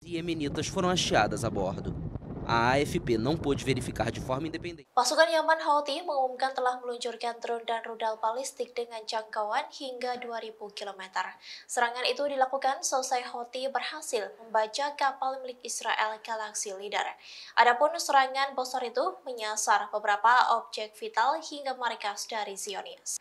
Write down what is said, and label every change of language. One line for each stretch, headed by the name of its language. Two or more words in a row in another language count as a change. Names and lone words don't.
Portuguese: Iemenitas foram hasteadas a bordo. A AFP não pôde verificar de forma independente.
Indonesian: Pasukan Yaman Houthi mengumumkan telah meluncurkan drone dan rudal balistik dengan jangkauan hingga 2.000 km. Serangan itu dilakukan selesai Houthi berhasil membaca kapal milik Israel Galaxy Leader. Adapun serangan besar itu menyasar beberapa objek vital hingga markas dari Zionis.